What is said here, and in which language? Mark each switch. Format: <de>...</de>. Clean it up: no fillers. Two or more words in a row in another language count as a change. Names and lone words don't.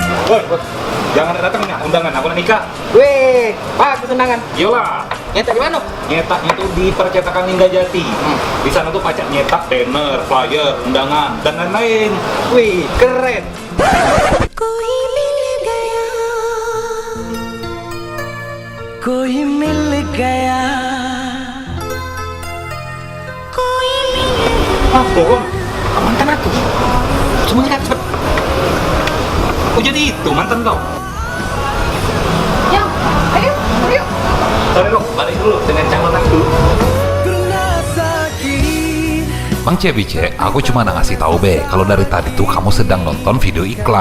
<id>Woi, jangan datang nih undangan, aku nikah. Weh, bagus undangan. Iyalah, Nyetak di mana? nyetaknya tuh di percetakan Lingga Jati. Di sana tuh pajak nyetak banner, flyer, undangan, dan lain-lain. Wih, keren.</id> <hi>कोई मिल गया कोई मिल गया कोई मिल</hi> <id>Ah, bohong. Mantan aku. Semuanya kan cepet. Oh jadi itu mantan kau? Ya, ayo, ayo. Sorry loh, balik dulu dengan calon aku dulu. Bang Cebice, aku cuma ngasih tahu be, kalau dari tadi tuh kamu sedang nonton video iklan.</id>